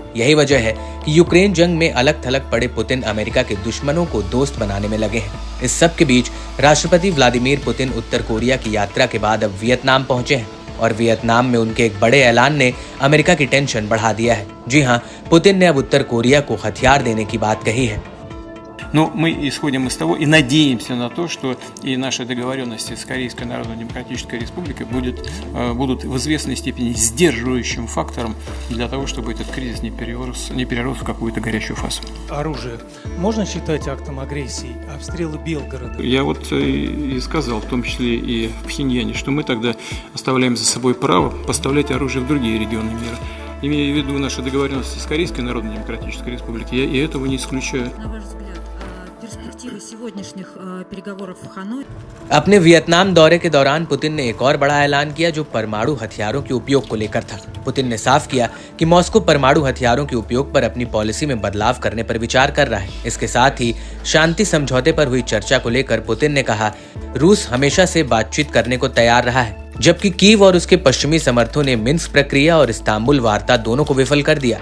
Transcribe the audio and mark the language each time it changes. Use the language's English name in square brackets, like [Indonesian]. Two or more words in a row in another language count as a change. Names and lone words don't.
[Hindi] यही वजह है कि यूक्रेन जंग में अलग थलग पड़े पुतिन अमेरिका के दुश्मनों को दोस्त बनाने में लगे हैं। इस सब के बीच राष्ट्रपति व्लादिमीर पुतिन उत्तर कोरिया की यात्रा के बाद अब वियतनाम पहुंचे हैं, और वियतनाम में उनके एक बड़े ऐलान ने अमेरिका की टेंशन बढ़ा दिया है। जी हाँ, पुतिन ने अब उत्तर कोरिया को हथियार देने की बात कही है। [Russian] Но мы исходим из того и надеемся на то, что и наши договоренности с Корейской Народно-Демократической Республикой будут в известной степени сдерживающим фактором для того, чтобы этот кризис не перерос в какую-то горячую фазу. Оружие можно считать актом агрессии? Обстрелы Белгорода? Я вот и сказал, в том числе и в Пхеньяне, что мы тогда оставляем за собой право поставлять оружие в другие регионы мира. Имея в виду наши договоренности с Корейской Народно-Демократической Республикой, я и этого не исключаю. На ваш взгляд, перспективы сегодняшних переговоров в Ханой? [Hindi] अपने वियतनाम दौरे के दौरान पुतिन ने एक और बड़ा ऐलान किया, जो परमाणु हथियारों के उपयोग को लेकर था। पुतिन ने साफ किया कि मॉस्को परमाणु हथियारों के उपयोग पर अपनी पॉलिसी में बदलाव करने पर विचार कर रहा है। इसके साथ ही शांति समझौते पर हुई चर्चा को लेकर पुतिन ने कहा, रूस हमेशा से बातचीत करने को तैयार रहा है, जबकि कीव और उसके पश्चिमी समर्थकों ने मिन्स्क प्रक्रिया और इस्तांबुल वार्ता दोनों को विफल कर दिया।